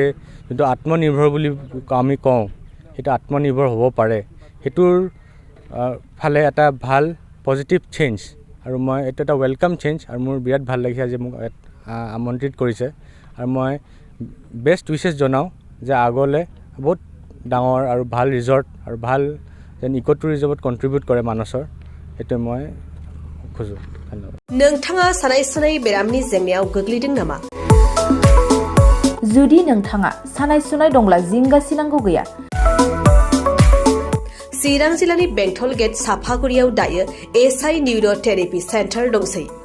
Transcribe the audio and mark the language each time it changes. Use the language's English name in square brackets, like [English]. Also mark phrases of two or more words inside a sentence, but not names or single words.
[Assamese] যোনটো আত্মনিৰ্ভৰ বুলি আমি কওঁ সেইটো আত্মনিৰ্ভৰ হ'ব পাৰে সেইটোৰ ফালে এটা ভাল [English] positive change [Assamese] আৰু মই এইটো এটা [English] welcome change [Assamese] আৰু মোৰ বিৰাট ভাল লাগিছে আজি মোক আমন্ত্ৰিত কৰিছে আৰু মই [English] best wishes [Assamese] জনাওঁ যে আগলৈ বহুত ডাঙৰ আৰু ভাল ৰিজৰ্ট আৰু ভাল যেন [English] eco tourism [Assamese] কণ্ট্ৰিবিউট কৰে মানসৰ সেইটো মই খোজোঁ ধন্যবাদ [Bodo] नोंथाङा सानाय सुनाय बेरामनि जेंनायाव गोग्लैदों नामा जुदि नोंथाङा सानाय सुनाय दंब्ला जिंगासिनांगौ गैया चिरां जिल्लानि बेंटल गेट साफागुरियाव दायो एसआइ [English] neuro therapy centre [Bodo] दंसै